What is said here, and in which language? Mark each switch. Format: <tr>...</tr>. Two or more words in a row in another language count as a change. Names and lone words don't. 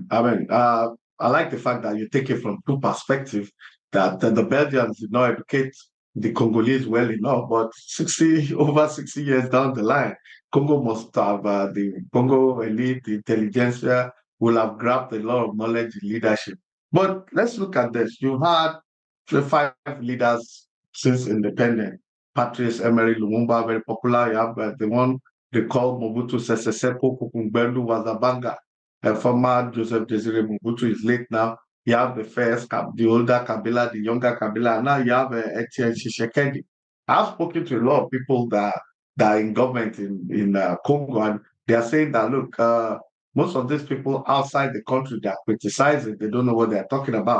<en>I mean, I like the fact that you take it from two perspectives, that the Belgians did not educate the Congolese well enough, but over 60 years down the line, Congo must have, the Congo elite, the intelligentsia will have grabbed a lot of knowledge in leadership. But let's look at this. You've had 5 leaders since independence. Patrice Emery Lumumba, very popular. You have the one they call Mobutu Sese Seko Kukumbelu Wazabanga. Former Joseph Desire Mobutu is late now. You have the older Kabila, the younger Kabila, and now you have Etienne Tshisekedi. I've spoken to a lot of people that are in government in Congo, and they are saying that, look, most of these people outside the country, they are criticizing, they don't know what they're talking about.</en>